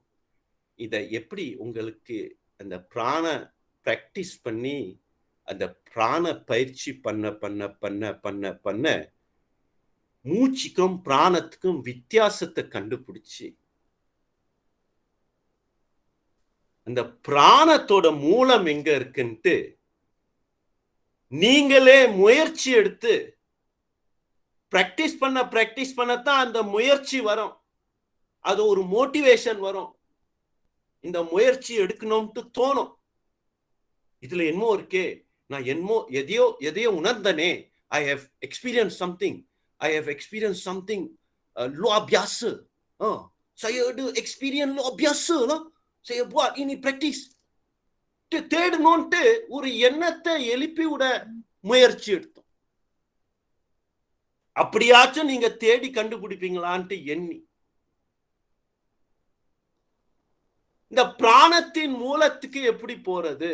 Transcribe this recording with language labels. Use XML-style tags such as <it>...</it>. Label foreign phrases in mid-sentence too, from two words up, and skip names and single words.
<ta>இதை எப்படி உங்களுக்கு அந்த பிராண பிராக்டிஸ் பண்ணி, அந்த பிராண பயிற்சி பண்ண பண்ண பண்ண பண்ண பண்ண மூச்சுக்கும் பிராணத்துக்கும் வித்தியாசத்தை கண்டுபிடிச்சு, அந்த பிராணத்தோட மூலம் எங்க இருக்குன்ட்டு நீங்களே முயற்சி எடுத்து பிராக்டிஸ் பண்ணத்தான் அந்த முயற்சி வரும். அது ஒரு மோட்டிவேஷன் வரும். இந்த முயற்சி எடுக்கணும்ட்டு தோணும். இதுல என்னமோ இருக்கே, நான் என்னமோ எதையோ உணர்ந்தனே.</ta> <en>I have experienced something.</en> <ms>Luar biasa. Saya ada experience luar biasa lah. Saya buat ini practice.</ms> <ta>தேடணும்ட்டு ஒரு எண்ணத்தை எழுப்பி விட முயற்சி எடுத்தோம். அப்படியாச்சும் நீங்க தேடி கண்டுபிடிப்பீங்களான்ட்டு எண்ணி, இந்த பிராணத்தின் மூலத்துக்கு எப்படி போறது?</ta>